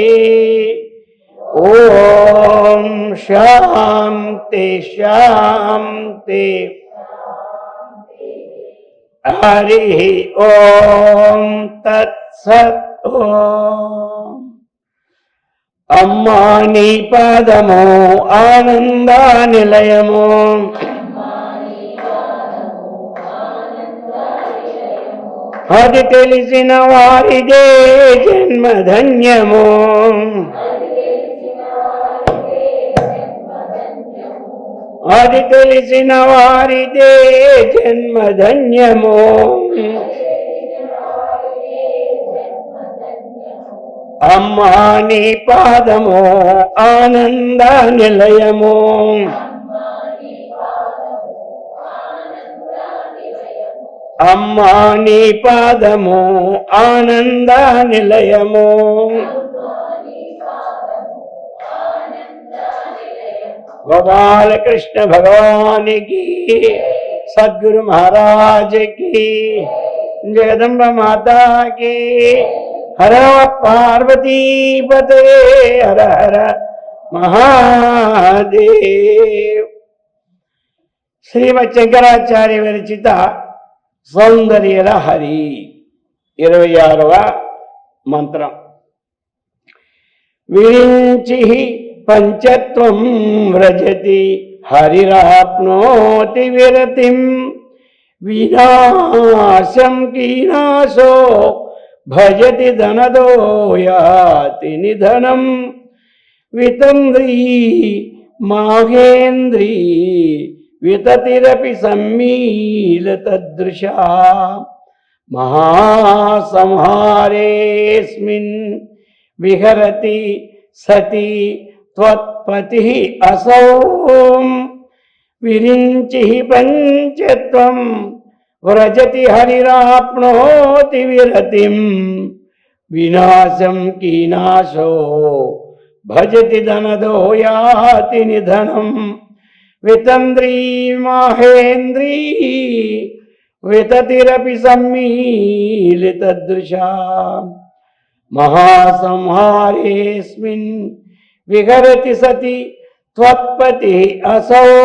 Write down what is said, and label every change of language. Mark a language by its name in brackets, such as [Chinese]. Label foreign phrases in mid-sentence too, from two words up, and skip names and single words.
[Sanskrit] ओम शांति शांति। हरि ओम तत्सत्। [Telugu] ఓం అమ్మా నీ పాదమో ఆనందా నిలయమో అది తెలిసిన వారిదే జన్మధన్యమో అది తెలిసిన వారిదే జన్మధన్యమో అమ్మా నీ పాదమో ఆనంద నిలయమో అమ్మా నీ పాదమో ఆనంద నిలయమో। [Hindi] गोपाल कृष्ण भगवान की, सद्गुरु महाराज की, जगदम्बा माता की। हर पार्वती पते हर हर महादेव। [Telugu] శ్రీమద శంకరాచార్య విరచిత సౌందర్య లహరి 26వ మంత్రం। [Sanskrit] విరించి పంచత్వం వ్రజతి హరిరాప్నోతి విరతిం వినాశం కీనాశో భజతి ధనదో యాతి నిధనం వితంద్రీ మాహేంద్రీ వితతిరపి సమ్మీలతదృశా महासंहारेऽस्मिन् विहरति सति त्वत्पतिः असौ विरिञ्चिः पञ्चत्वं व्रजति हरिराप्नोति विरतिं विनाशं कीनाशो भजति धनदो याति निधनं వితంద్రీ మహేంద్రీ వితతిరపి సమ్మీలితదృశా మహాసంహారేస్మిన్ విహరతి సతి త్వత్పతి అసౌ.